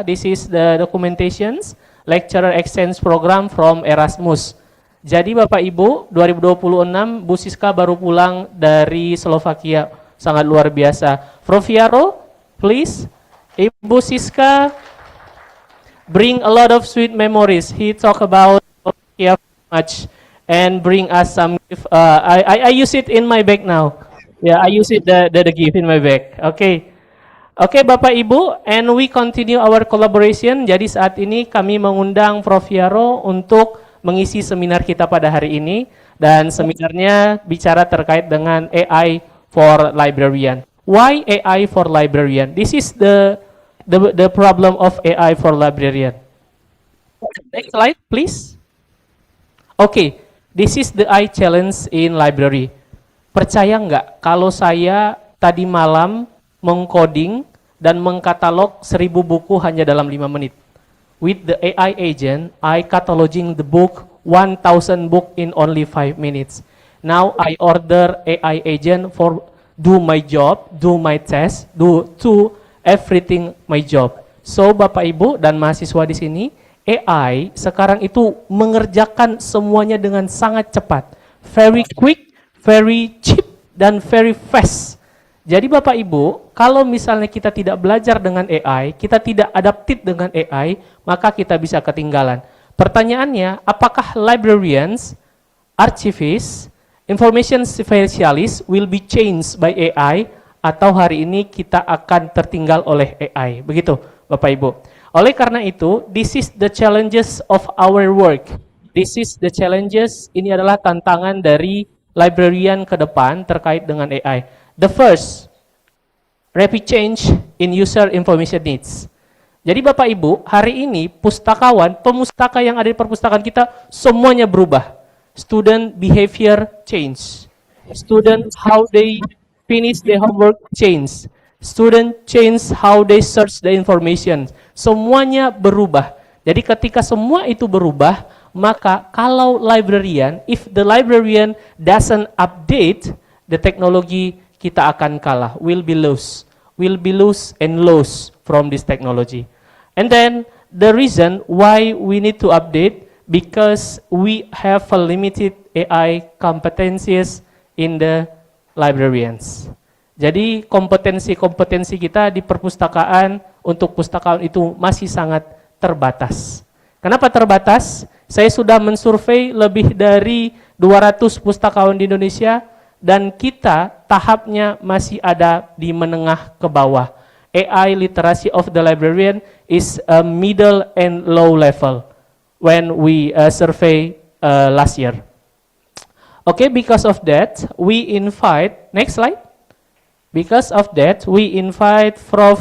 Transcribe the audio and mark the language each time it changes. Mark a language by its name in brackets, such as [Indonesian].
[English] This is the documentations, lecturer exchange program from Erasmus. [Indonesian] Jadi Bapak Ibu, 2026 Bu Siska baru pulang dari Slovakia, sangat luar biasa. [English] Prof. Jaro, please. Ibu Siska bring a lot of sweet memories. He talk about Slovakia much and bring us some gift. I use it in my bag now. Yeah, I use it the gift in my bag. Okay. Oke, Bapak Ibu, and we continue our collaboration. [Indonesian] Jadi saat ini kami mengundang Prof. Jaro untuk mengisi seminar kita pada hari ini, dan seminarnya bicara terkait dengan AI for Librarian. [English] Why AI for Librarian? This is the problem of AI for Librarian. Next slide, please. Okay, this is the AI challenge in library. [Indonesian] Percaya nggak kalau saya tadi malam mengcoding dan mengkatalog 1000 buku hanya dalam 5 menit. [English] With the AI agent, I cataloging the book 1000 book in only 5 minutes. Now I order AI agent for do my job, do my test, do everything my job. [Indonesian] So Bapak Ibu dan mahasiswa di sini, AI sekarang itu mengerjakan semuanya dengan sangat cepat, [English] very quick, very cheap, [Indonesian] dan [English] very fast. [Indonesian] Jadi Bapak Ibu, kalau misalnya kita tidak belajar dengan AI, kita tidak adaptif dengan AI, maka kita bisa ketinggalan. Pertanyaannya, apakah [English] librarians, archivists, information specialists will be changed by AI, [Indonesian] atau hari ini kita akan tertinggal oleh AI? Begitu Bapak Ibu. Oleh karena itu, [English] this is the challenges of our work. This is the challenges, [Indonesian] ini adalah tantangan dari librarian ke depan terkait dengan AI. [English] The first, rapid change in user information needs. [Indonesian] Jadi Bapak Ibu, hari ini pustakawan, pemustaka yang ada di perpustakaan kita semuanya berubah. [English] Student behavior change. Student how they finish their homework change. Student change how they search the information. [Indonesian] Semuanya berubah. Jadi ketika semua itu berubah, maka kalau librarian, [English] if the librarian doesn't update the technology, [Indonesian] kita akan kalah, [English] will be lost. will be lose and lose from this technology. And then the reason why we need to update, because we have a limited AI competencies in the librarians. [Indonesian] Jadi kompetensi-kompetensi kita di perpustakaan untuk pustakaan itu masih sangat terbatas. Kenapa terbatas? Saya sudah mensurvei lebih dari 200 pustakawan di Indonesia dan kita tahapnya masih ada di menengah ke bawah. [English] AI literacy of the librarian is a middle and low level when we survey last year. Okay, because of that, we invite, next slide. Because of that, we invite Prof.